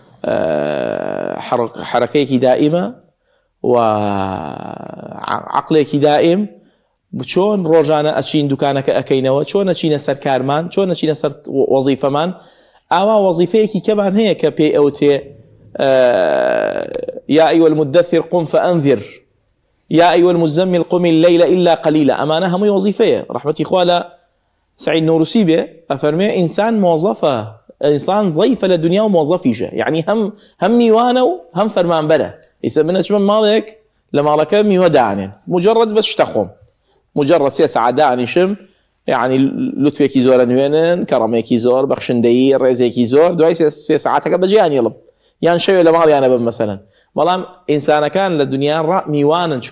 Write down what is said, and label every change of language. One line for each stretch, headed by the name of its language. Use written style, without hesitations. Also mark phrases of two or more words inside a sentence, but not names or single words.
Central Kurdish: حرەکەیەکی دائیمە و عەقلێکی دائیم چۆن ڕۆژانە ئەچین دوکانەکە ئەەکەینەوە چۆن ئەچینە سەر کارمان چۆن ئەچینە سەر وەزیفەمان ئاوا وەزیفەیەکی کەمان هەیە کە پێی ئەوتێ
Arabic: يا أيها المدثر قم فأنذر يا أيها المزمل قم الليل إلا قليلا
Central Kurdish: ئەمانە هەمووی وەزیفەیە ڕەحمەتی خوا لە سعید نوروسی بێ ئەفەرمێ ئینسان مۆزەفە ئینسان ضەیفە لە دنیا و مۆزەفیشە یعنی هەم میوانە و هەم فەرمانبەرە ئیسا من ئەچمە ماڵێک لە ماڵەکە میوە دانێن مجرد بەس شتە خۆم مجرد 3 ساعات دانیشم یعنی لوتفێکی زۆرە نوێنن کەڕەمێکی زۆر بەخشندەیی ڕێزێکی زۆر دوای 3 ساعاتەکە بەجیان هێڵم یان شەوێ لە ماڵیانە بم مەسەلەن بەڵام ئینسانەکان لە دنیا میوانن چکە